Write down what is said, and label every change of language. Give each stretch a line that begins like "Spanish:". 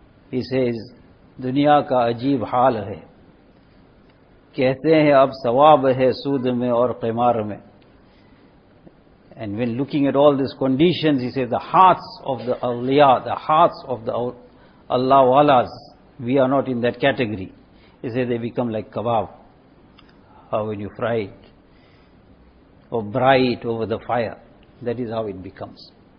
English: He says,
Urdu: دنیا کا عجیب حال ہے. کہتے ہیں اب ثواب ہے سود میں اور قمار میں.
English: And when looking at all these conditions, he says, the hearts of the awliya, the hearts of the Allah walas, we are not in that category. He says, they become like kebab. How when you fry it, or bry it over the fire, that is how it becomes.